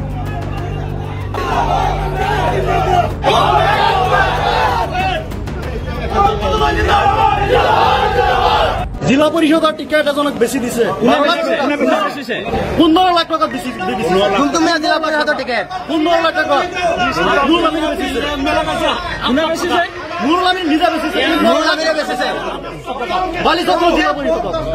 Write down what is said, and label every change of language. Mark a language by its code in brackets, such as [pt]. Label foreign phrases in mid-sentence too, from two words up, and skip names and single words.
[as] জিলা পরিষদর টিকেট এজনক বেশি দিছে। 15 লাখ টাকা বেশি দিছে। কোনটো মে জিলা পরিষদৰ টিকেট 15 লাখ টাকা নুরুল আমিন বেশিছে। নুরুল আমিন নিজে বেশিছে। নুরুল আমিনে বেচিছে বালিচক্র জিলা পরিষদ।